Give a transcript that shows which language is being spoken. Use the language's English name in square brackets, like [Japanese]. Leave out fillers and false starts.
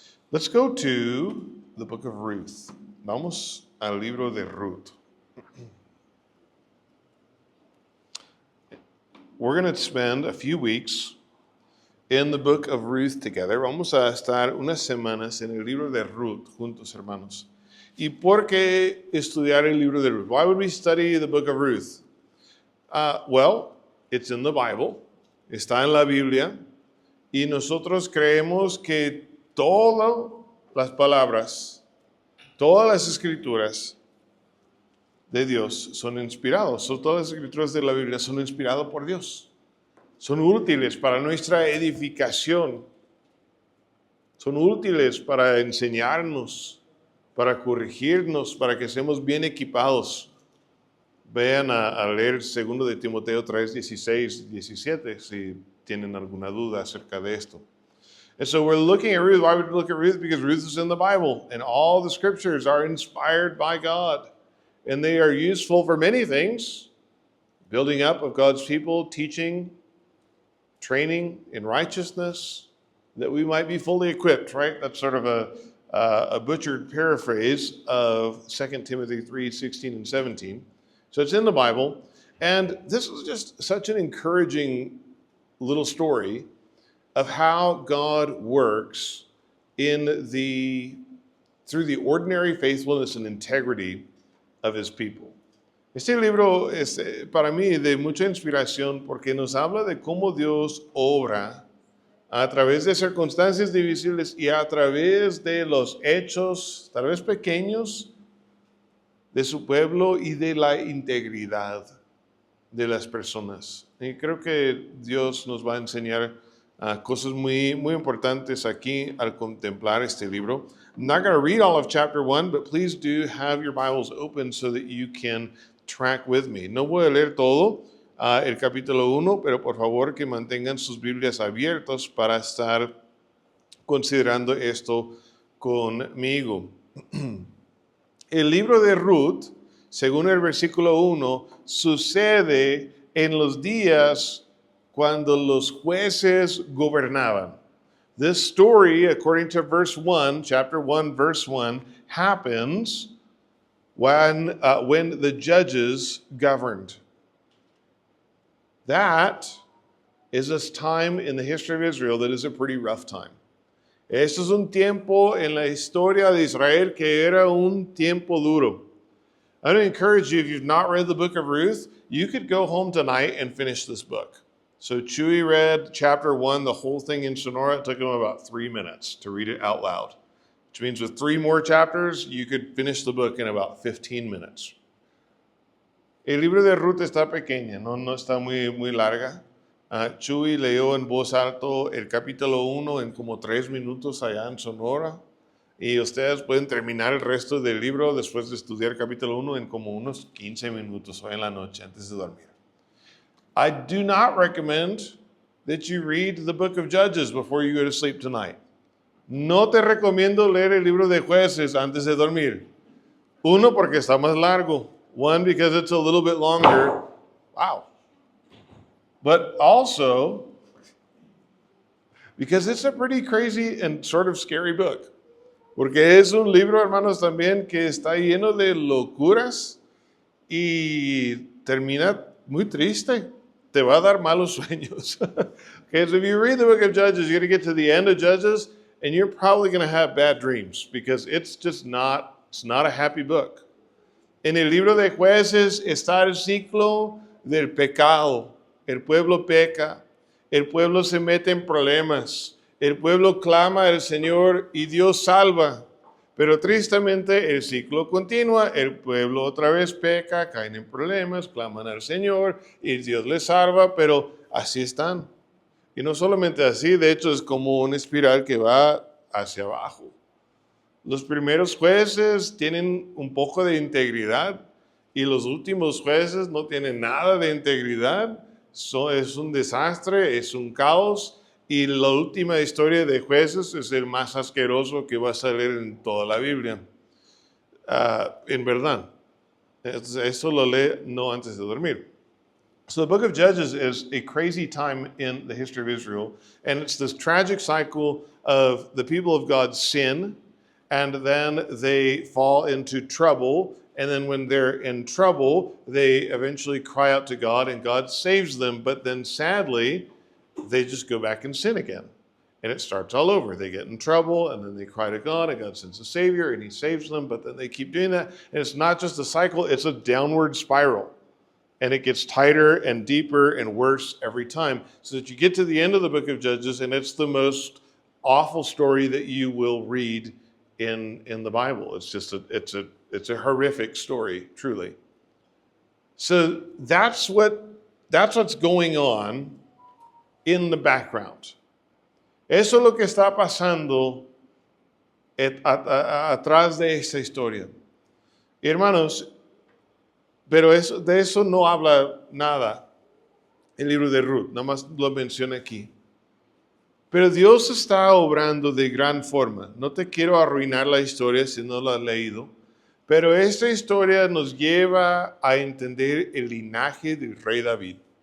[English] Let's go to the book of Ruth. [Spanish] Vamos al libro de Ruth. [English] We're going to spend a few weeks in the book of Ruth together. [Spanish] Vamos a estar unas semanas en el libro de Ruth juntos, hermanos. ¿Y por qué estudiar el libro de Ruth? [English] Why would we study the book of Ruth? Well, it's in the Bible. [Spanish] Está en la Biblia. Y nosotros creemos que todas las palabras, todas las escrituras de Dios son inspirados. Todas las escrituras de la Biblia son inspiradas por Dios. Son útiles para nuestra edificación. Son útiles para enseñarnos, para corregirnos, para que seamos bien equipados. Vean a leer 2 de Timoteo 3, 16, 17, si tienen alguna duda acerca de esto. [English] And so we're looking at Ruth. Why would we look at Ruth? Because Ruth is in the Bible, and all the scriptures are inspired by God, and they are useful for many things: building up of God's people, teaching, training in righteousness, that we might be fully equipped, right? That's sort of a butchered paraphrase of 2 Timothy 3, 16 and 17. So it's in the Bible, and this is just such an encouraging little story of how God works through the ordinary faithfulness and integrity of his people. [Spanish] Este libro es para mí de mucha inspiración porque nos habla de cómo Dios obra a través de circunstancias difíciles y a través de los hechos, tal vez pequeños, de su pueblo y de la integridad de las personas. Y creo que Dios nos va a enseñar cosas muy, muy importantes aquí al contemplar este libro. [English] I'm not going to read all of chapter 1, but please do have your Bibles open so that you can track with me. [Spanish] No voy a leer todo el capítulo 1, pero por favor que mantengan sus Biblias abiertas para estar considerando esto conmigo. El libro de Ruth, según el versículo 1, sucede en los días cuando los jueces gobernaban. [English] This story, according to verse 1, chapter 1, verse 1, happens when the judges governed. That is a time in the history of Israel that is a pretty rough time. [Spanish] Esto es un tiempo en la historia de Israel que era un tiempo duro. [English] I would encourage you, if you've not read the book of Ruth, you could go home tonight and finish this book. So Chewy read chapter 1, the whole thing in Sonora. It took him about 3 minutes to read it out loud, which means with 3 more chapters, you could finish the book in about 15 minutes. [Spanish] El libro de Ruth está pequeña, no está muy larga. Chewy leyó en voz alta el capítulo 1 en como 3 minutos allá en Sonora. Y ustedes pueden terminar el resto del libro después de estudiar el capítulo 1 en como unos 15 minutos hoy en la noche antes de dormir. [English] I do not recommend that you read the book of Judges before you go to sleep tonight. [Spanish] No te recomiendo leer el libro de Jueces antes de dormir. Uno, porque está más largo. [English] One, because it's a little bit longer. Wow. But also, because it's a pretty crazy and sort of scary book. [Spanish] Porque es un libro, hermanos, también que está lleno de locuras y termina muy triste. Te va a dar malos sueños. [English] Okay, so if you read the book of Judges, you're going to get to the end of Judges, and you're probably going to have bad dreams because it's not a happy book. [Spanish] En el libro de Jueces está el ciclo del pecado. El pueblo peca, el pueblo se mete en problemas, el pueblo clama al Señor y Dios salva. Pero tristemente el ciclo continúa, el pueblo otra vez peca, caen en problemas, claman al Señor y Dios les salva, pero así están. Y no solamente así, de hecho es como una espiral que va hacia abajo. Los primeros jueces tienen un poco de integridad y los últimos jueces no tienen nada de integridad. Es un desastre, es un caos. Y la última historia de Jueces es el más asqueroso que vas a leer en toda la Biblia. En verdad. Eso lo lee no antes de dormir. [English] So the book of Judges is a crazy time in the history of Israel, and it's this tragic cycle of the people of God sin, and then they fall into trouble, and then when they're in trouble, they eventually cry out to God, and God saves them, but then sadly, they just go back and sin again. And it starts all over. They get in trouble, and then they cry to God, and God sends a Savior, and He saves them, but then they keep doing that. And it's not just a cycle, it's a downward spiral. And it gets tighter and deeper and worse every time, so that you get to the end of the book of Judges, and it's the most awful story that you will read in the Bible. It's just it's a horrific story, truly. So that's what's going on in the background. [Spanish] Eso es lo que está pasando atrás de esta historia. Hermanos, pero de eso no habla nada el libro de Ruth, nada más lo menciona aquí. Pero Dios está obrando de gran forma. No te quiero arruinar la historia si no la has leído, pero esta historia nos lleva a entender el linaje del rey David.